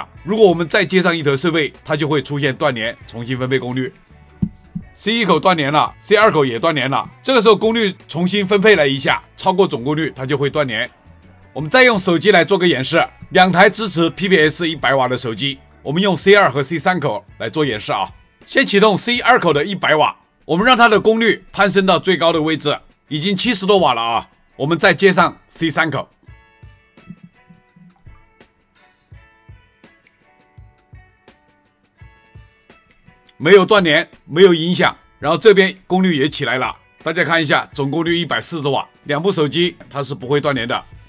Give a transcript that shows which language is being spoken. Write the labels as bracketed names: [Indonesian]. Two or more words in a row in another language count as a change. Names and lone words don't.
[Chinese] 如果我們再接上一台設備，它就會出現斷連，重新分配功率。C1 口斷連了 ，C2 口也斷連了。這個時候功率重新分配了一下，超過總功率它就會斷連。我們再用手機來做個演示，2台支持 PPS 100瓦的手機，我們用 C2 和 C3 口來做演示啊。先啟動 C2 口的100瓦，我們讓它的功率攀升到最高的位置，已經70多瓦了啊。我們再接上 C3 口。沒有斷連，沒有影響，然後這邊功率也起來了，大家看一下，總功率140瓦，2部手機它是不會斷連的。